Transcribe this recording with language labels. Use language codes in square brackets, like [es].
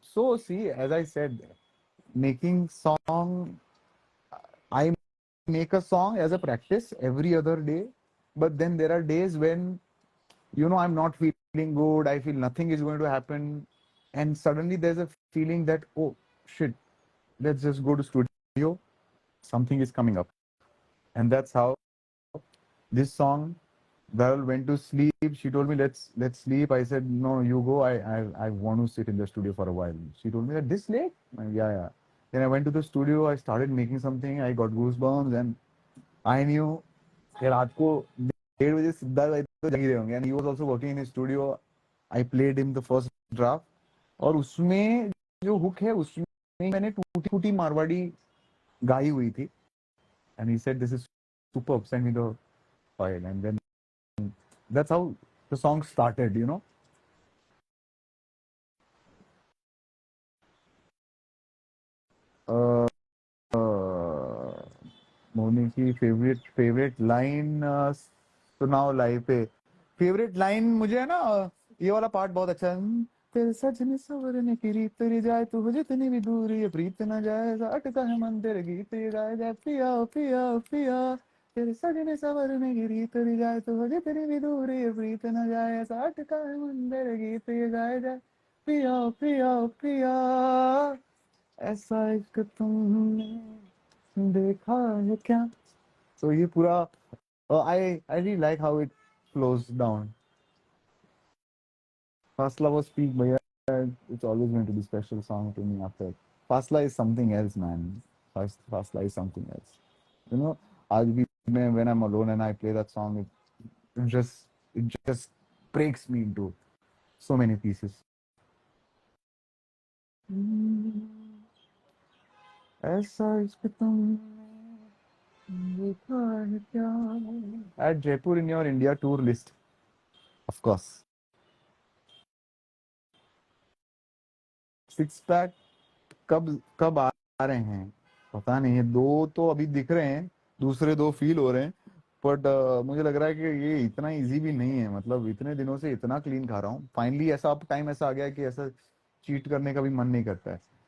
[en] So see, as I said, making song, I make a song as a practice every other day, but then there are days when I'm not feeling good, I feel nothing is going to happen, and suddenly there's a feeling that, oh shit, let's just go to studio, something is coming up. And that's how this song, Varel went to sleep. She told me, let's sleep. I said, no, you go. I want to sit in the studio for a while. She told me that this late? Yeah. Then I went to the studio. I started making something. I got goosebumps, and I knew [hi] कि रात को 1:30 सिद्धार्थ भाई तो जग ही रहे होंगे. [en] And he was also working in his studio. I played him the first draft. [hi] और उसमें जो हुक है उसमें मैंने टूटी फूटी मारवाड़ी गाई हुई थी. [en] And he said, this is superb. Send me the file. And then that's how the song started. [hi] Moni की फेवरेट लाइन सुनाओ लाइव पे. फेवरेट लाइन मुझे है ना ये वाला पार्ट बहुत अच्छा है. तेरे सजने सवरने की रीत तेरी जाए तू हो जितनी भी दूर ये प्रीत न जाए अटका है मन तेरे गीत ये गाए जाए पिया पिया पिया. तेरे सजने सवरने की रीत तेरी जाए तू हो जितनी भी दूर ये प्रीत न जाए ऐसा अटका है मन तेरे गीत ये गाए जाए पिया पिया पिया. ऐसा एक तुमने देखा है क्या? [en] So [hi] ये पूरा [en] I really like how it flows down. Fasla was peak, but yeah, it's always going to be a special song to me after. Fasla is something else, man. Fasla is something else. [hi] आज भी मैं [en] when I'm alone and I play that song, it just breaks me into so many pieces. [hi] ऐसा इश्क तुमने देखा है क्या? [en] Add Jaipur in your India tour list, of course. [hi] Six pack कब कब आ रहे हैं पता नहीं है। दो तो अभी दिख रहे हैं, दूसरे दो फील हो रहे हैं, बट मुझे लग रहा है कि ये इतना इजी भी नहीं है। मतलब इतने दिनों से इतना क्लीन खा रहा हूँ, फाइनली ऐसा अब टाइम ऐसा आ गया है कि ऐसा चीट करने का भी मन नहीं करता है।